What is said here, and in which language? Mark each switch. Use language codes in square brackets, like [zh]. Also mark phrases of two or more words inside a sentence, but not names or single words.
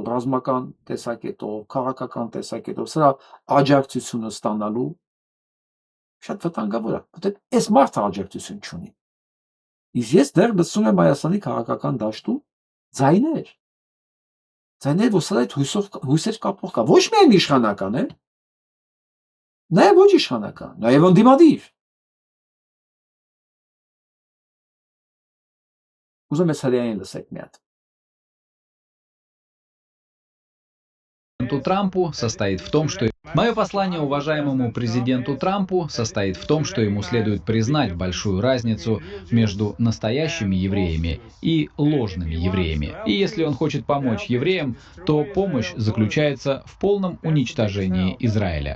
[hy] ռազմական տեսակետով, քաղաքական տեսակետով, սրա աջակցությունը ստանալու, շատ վտանգավոր է, որտեղ այս մարդը աջակցություն չունի։ Իսկ ես դեռ լսում եմ Հայաստանի քաղաքական դաշտում ձայներ, որ սրա այդ հույսեր կապող կա, ոչ միայն իշխանական է, նաև ոչ իշխանական, նաև ընդդիմադիր։ Ուզում ես հրեային լսեք մի հատ։ [ru] Трампу состоит в том, что... Мое послание уважаемому президенту Трампу состоит в том, что ему следует признать большую разницу между настоящими евреями и ложными евреями. И если он хочет помочь евреям, то помощь заключается в полном уничтожении Израиля.